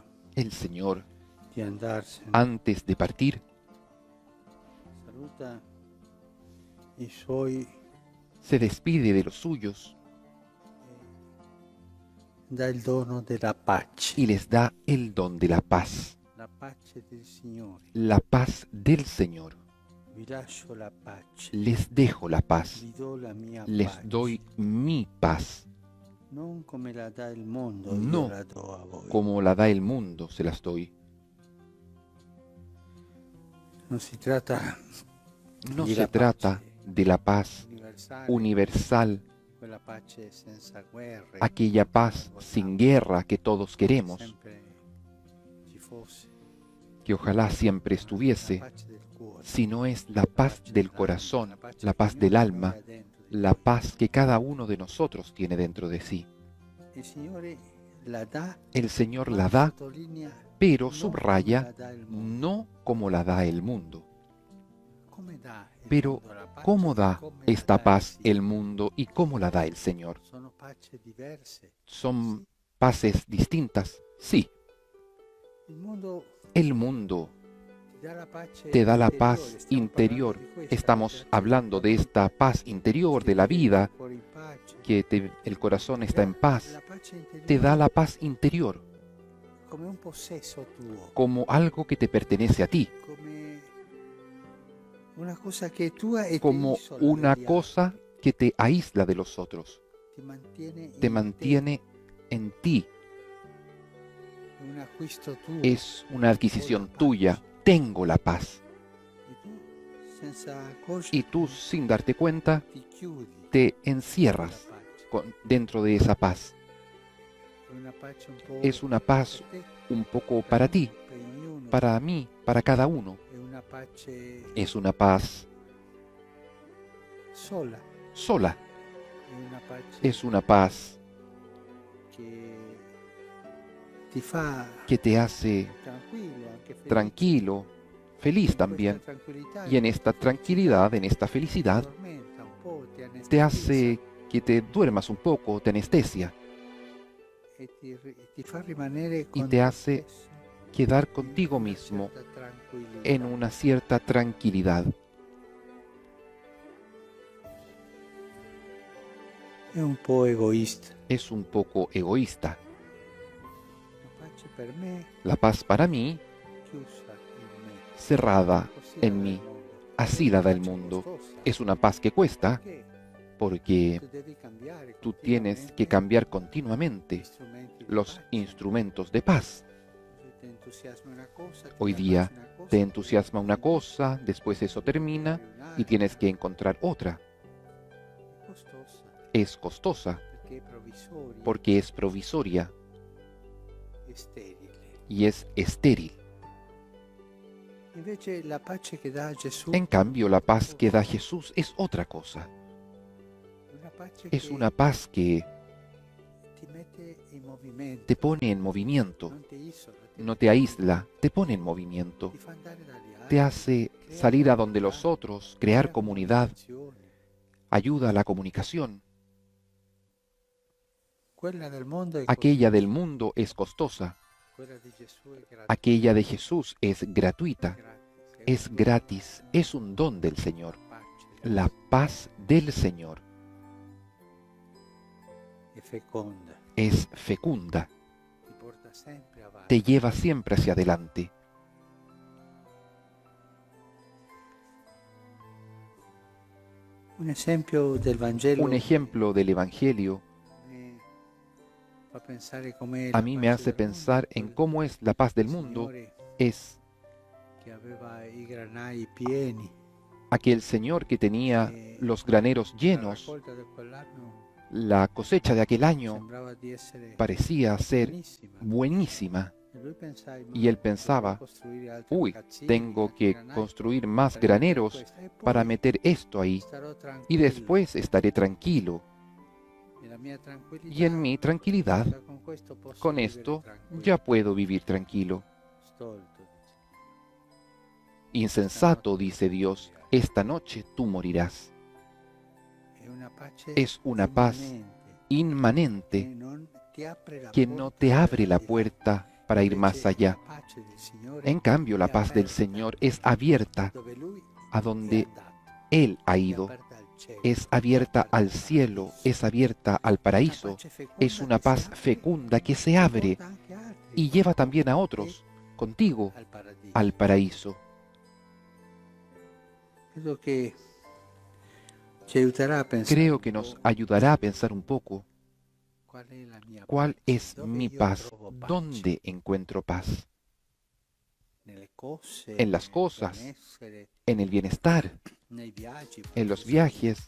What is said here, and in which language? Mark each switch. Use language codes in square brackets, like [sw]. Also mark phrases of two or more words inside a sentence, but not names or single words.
[es] El Señor, [it] di andarsene, [es] antes de partir, [it] saluta i suoi, [es] se despide de los suyos [it] dà il dono della pace. [es] y les da el don de la paz. [it] La pace del Signore. [es] La paz del Señor. [it] Vi lascio la pace. [es] Les dejo la paz. [it] Vi do la mia [es] Les [it] pace. [es] doy mi paz. [it] non come la dà il mondo, [es] No [it] io la do a voi. [es] como la da el mundo, se las doy. [it] Non si tratta [es] No [it] di [es] se [it] la [es] trata [it] pace [es] de la paz [it] universale, [es] universal, [it] quella pace senza guerre, [es] aquella paz sin guerra que todos queremos, [it] sempre ci fosse, [es] que ojalá siempre la estuviese, [it] pace del cuore, [es] sino es la paz del corazón, la paz del alma, la paz que cada uno de nosotros tiene dentro de sí. [it] Il Signore la dà, [es] El Señor [it] ma [es] la da, [it] sottolinea [es] pero [it] non [es] subraya, [it] come la dà il mondo. [es] no como la da el mundo. [it] Come dà il [es] Pero, [it] mondo la pace [es] ¿cómo [it] e [es] da [it] come la [es] esta [it] dà il [es] paz el [it] Signore? [es] mundo y cómo la da el Señor? [it] Sono pace diverse. [es] ¿Son paces distintas? Sí. [it] Il mondo [es] El mundo [it] ti dà la pace [es] te da la [it] interiore, [es] paz [it] stiamo [es] interior. [it] parlando di questa, [es] Estamos [it] perché [es] hablando de esta paz interior, de la vida, [it] cuore in pace. [es] que el corazón está en paz. [it] La pace interiore [es] Te da la paz interior [it] come un possesso tuo, [es] como algo que te pertenece a ti, [it] come una cosa che è tua e [es] como [it] ti isola [es] una [it] dagli [es] cosa [it] altri, [es] que te aísla de los otros, [it] ti mantiene [es] te [it] in [es] mantiene en ti. [it] te, è un acquisto tuo. [es] Es una adquisición tuya. Tengo la paz. [it] E tu, senza accorgerti, [es] Y tú, sin darte cuenta, [it] ti chiudi [es] te [it] nella [es] encierras [it] pace. [es] dentro de esa paz. [it] È una pace un po' [es] Es una paz [it] per te, [es] un poco para ti, [it] per ognuno. [es] para mí, para cada uno. [it] È una pace [es] Es una paz [it] sola, [es] sola. [it] è una pace [es] Es una paz [it] che ti fa [es] que te hace [it] tranquillo, anche felice. [es] tranquilo, feliz también. Y en esta tranquilidad, en esta felicidad, te hace que te duermas un poco, te anestesia, y te hace quedar contigo mismo en una cierta tranquilidad. [it] È un po' egoista. [es] Es un poco egoísta. [it] La pace per me [es] La paz para mí, [it] chiusa in me. [es] cerrada [it] Così [es] en [it] la [es] mí. [it] dà il mondo. [es] Así la da el [it] Pace [es] mundo. [it] costosa, [es] Es una paz que cuesta [it] perché [es] porque [it] tu devi cambiare [es] tú tienes que [it] continuamente [es] cambiar continuamente [it] gli strumenti di [es] los [it] pace. [es] instrumentos de paz. Se te entusiasma una cosa, ti Hoy [it] dà [es] día [it] pace una cosa, [es] te entusiasma una cosa, después eso termina y tienes que encontrar otra. [it] È costosa, [es] Es costosa [it] perché è provvisoria, [es] porque es provisoria [it] è sterile. [es] y es estéril. [it] Invece la pace che dà Gesù [es] En cambio, la paz que da Jesús es otra cosa. [it] è una pace [es] Es [it] che [es] una paz que [it] ti mette in movimento, [es] te pone en movimiento, [it] non ti isola, [es] no te aísla, te pone en movimiento, [it] ti fa andare dagli altri, [es] te hace [it] crea [es] salir a donde [it] comunità, [es] los otros, crear [it] crea [es] comunidad, [it] comunicazione. [es] ayuda a la comunicación. [it] Quella del mondo è [es] Aquella del mundo es costosa, [it] quella di Gesù è gratis, [es] aquella de Jesús es gratuita, es [it] un [es] gratis, es un don del Señor. [it] pace, [es] La paz del Señor [it] è feconda, [es] es fecunda, [it] ti porta sempre avanti. [es] te lleva siempre hacia adelante. [it] Un esempio del Vangelo [es] Un ejemplo del Evangelio [it] mi fa pensare com'è [es] a [it] la [es] mí me [it] pace [es] hace [it] del [es] pensar [it] mondo, [es] en [it] quel [es] cómo es la paz del mundo. [it] Signore [es] Es [it] che aveva i granai pieni, [es] aquel Señor que tenía los graneros [it] la [es] llenos. [it] raccolta di quell'anno [es] La cosecha de aquel año [it] sembrava di essere [es] parecía ser [it] buonissima. [es] buenísima. [it] E lui pensava, [es] Y él pensaba, [it] "Devo costruire altri [es] uy, [it] magazzini, [es] tengo [it] altri [es] que [it] granai [es] construir más [it] per mettere [es] graneros [it] questo, e poi [es] para meter esto ahí. [it] starò [es] Y [it] tranquillo. [es] después estaré tranquilo. [it] E la mia tranquillità, [es] Y en mi tranquilidad, [it] già con questo posso [es] con [it] vivere [es] esto, [it] tranquillo. [es] ya puedo vivir tranquilo. [it] Stolto, dice. [es] Insensato, dice Dios, esta noche tú morirás. [it] È una pace [es] Es una paz [it] immanente, [es] inmanente [it] non ti apre la [es] que no [it] porta [es] te [it] per [es] abre la [it] al di là. [es] puerta para ir más [it] Invece [es] allá. [it] la pace del Signore [es] En cambio, la [it] è [es] paz del [it] aperta [es] Señor es abierta [it] dove Lui [es] a [it] è [es] donde [it] andato, [es] Él ha [it] è [es] ido. [it] aperta al cielo, [es] Es [it] è [es] abierta [it] aperta [es] al cielo, [it] paradiso. [es] es abierta al [it] Una [es] paraíso. [it] pace feconda [es] Es una [it] che [es] paz [it] si apre [es] fecunda que se [it] e [es] abre [it] porta anche altri [es] y lleva también a otros contigo [it] al paradiso. [es] al paraíso. [it] Credo che ci aiuterà a pensare [es] Creo [it] un [es] que nos [it] po' [es] ayudará a pensar un poco ¿Cuál es mi paz? ¿Dónde encuentro paz? En las cosas, en el bienestar, en los viajes.